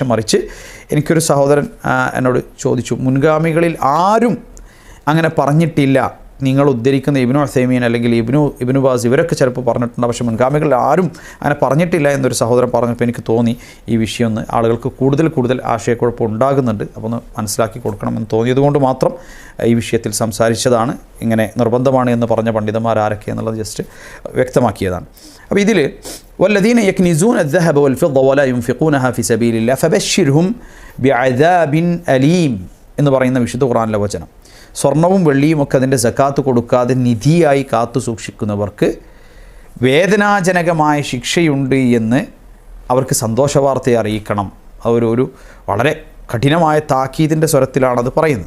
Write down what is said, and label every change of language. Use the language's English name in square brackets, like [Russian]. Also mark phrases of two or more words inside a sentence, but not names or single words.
[Malayalam] മറിച്ച് എനിക്കൊരു സഹോദരൻ എന്നോട് ചോദിച്ചു, മുൻഗാമികളിൽ ആരും അങ്ങനെ പറഞ്ഞിട്ടില്ല, നിങ്ങൾ ഉദ്ധരിക്കുന്ന ഇബ്നു ഉസൈമീൻ അല്ലെങ്കിൽ ഇബ്നു ബാസ് ഇവരൊക്കെ ചിലപ്പോൾ പറഞ്ഞിട്ടുണ്ട്, പക്ഷേ മുൻഗാമികളിൽ ആരും അങ്ങനെ പറഞ്ഞിട്ടില്ല എന്നൊരു സഹോദരൻ പറഞ്ഞപ്പോൾ എനിക്ക് തോന്നി ഈ വിഷയം ഒന്ന് ആളുകൾക്ക് കൂടുതൽ ആശയക്കുഴപ്പം ഉണ്ടാകുന്നുണ്ട്, അപ്പോൾ ഒന്ന് മനസ്സിലാക്കി കൊടുക്കണമെന്ന് തോന്നിയതുകൊണ്ട് മാത്രം ഈ വിഷയത്തിൽ സംസാരിച്ചതാണ്. ഇങ്ങനെ നിർബന്ധമാണ് എന്ന് പറഞ്ഞ പണ്ഡിതന്മാർ ആരൊക്കെ എന്നുള്ളത് ജസ്റ്റ് വ്യക്തമാക്കിയതാണ്. അപ്പോൾ ഇതിൽ [Arabic] والذين يكنزون الذهب والفضة ولا ينفقونها في سبيل الله فبشرهم بعذاب أليم [Malayalam] എന്ന് പറയുന്ന വിശുദ്ധ ഖുർആനിലെ വചനം. സ്വർണവും വെള്ളിയും ഒക്കെ അതിൻ്റെ സക്കാത്ത് കൊടുക്കാതെ നിധിയായി കാത്തു സൂക്ഷിക്കുന്നവർക്ക് വേദനാജനകമായ ശിക്ഷയുണ്ട് എന്ന് അവർക്ക് സന്തോഷവാർത്തയെ അറിയിക്കണം. ഒരു വളരെ കഠിനമായ താക്കീതിൻ്റെ സ്വരത്തിലാണത് പറയുന്നത്.